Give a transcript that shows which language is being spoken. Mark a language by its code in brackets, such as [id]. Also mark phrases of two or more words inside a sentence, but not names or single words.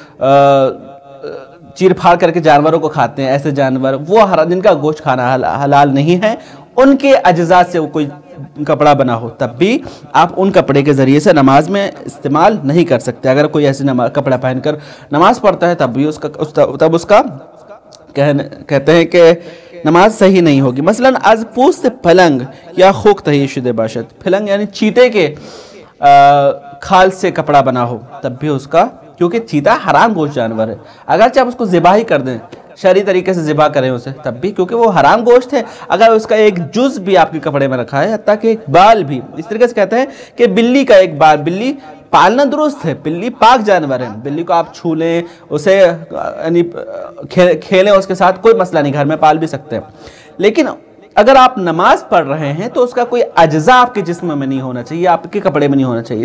[ur] چیر پھاڑ کر کے جانوروں کو کھاتے ہیں، ایسے جانور وہ جن کا گوشت کھانا حلال نہیں ہے، ان کے اجزاء سے کوئی کپڑا بنا ہو، تب بھی آپ ان کپڑے کے ذریعے سے نماز میں استعمال نہیں کر سکتے۔ اگر کوئی ایسے کپڑا پہن کر نماز پڑھتا ہے تب بھی اس کا کہتے ہیں کہ نماز صحیح نہیں ہوگی۔ مثلاً [fa] از پوست پلنگ یا خوک تہی شدہ باشد، [ur] پلنگ یعنی چیتے کے کھال سے کپڑا بنا ہو، تب بھی اس کا، کیونکہ چیتا حرام گوشت جانور ہے، اگرچہ آپ اس کو ذبح ہی کر دیں، شرعی طریقے سے ذبح کریں اسے، تب بھی کیونکہ وہ حرام گوشت ہے، اگر اس کا ایک جز بھی آپ کے کپڑے میں رکھا ہے، حتیٰ کہ ایک بال بھی، اس طریقے سے کہتے ہیں کہ بلی کا ایک بال، بلی پالنا درست ہے، بلی پاک جانور ہے، بلی کو آپ چھو لیں، اسے یعنی کھیلیں اس کے ساتھ، کوئی مسئلہ نہیں، گھر میں پال بھی سکتے ہیں، لیکن اگر آپ نماز پڑھ رہے ہیں تو اس کا کوئی اجزاء آپ کے جسم میں نہیں ہونا چاہیے، آپ کے کپڑے میں نہیں ہونا چاہیے۔